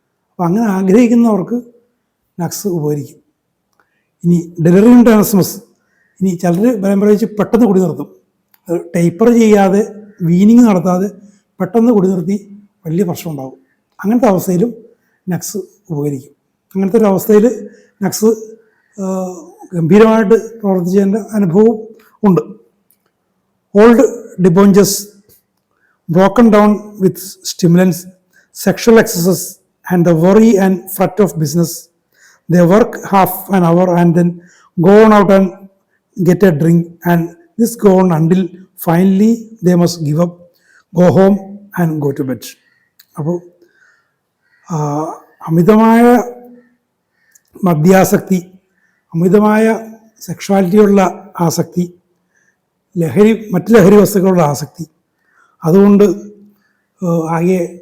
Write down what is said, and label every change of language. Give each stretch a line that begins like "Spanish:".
Malayalam: അപ്പോൾ അങ്ങനെ ആഗ്രഹിക്കുന്നവർക്ക് നക്സ് ഉപകരിക്കും. ഇനി ഡെലിറിയം ടെനസ്മസ്, ഇനി ചിലർ ബലം പ്രയോഗിച്ച് പെട്ടെന്ന് കുടി നിർത്തും. അത് ടേപ്പർ ചെയ്യാതെ, വീനിങ് നടത്താതെ പെട്ടെന്ന് കുടി നിർത്തി വലിയ പ്രശ്നം ഉണ്ടാകും. അങ്ങനത്തെ അവസ്ഥയിലും നക്സ് ഉപകരിക്കും. അങ്ങനത്തെ ഒരു അവസ്ഥയിൽ നക്സ് ഗംഭീരമായിട്ട് പ്രവർത്തിച്ചതിൻ്റെ അനുഭവം ഉണ്ട്.
English: Old debauchees broken down with stimulants, sexual excesses, and the worry and fret of business. They work half an hour and then go on out and get a drink, and this go on until finally they must give up, go home and go to bed.
Malayalam: അപ്പോൾ അമിതമായ മദ്യാസക്തി, അമിതമായ സെക്ഷുവാലിറ്റിയുള്ള ആസക്തി, മറ്റ് ലഹരി വസ്തുക്കളുടെ ആസക്തി, അതുകൊണ്ട് ആകെ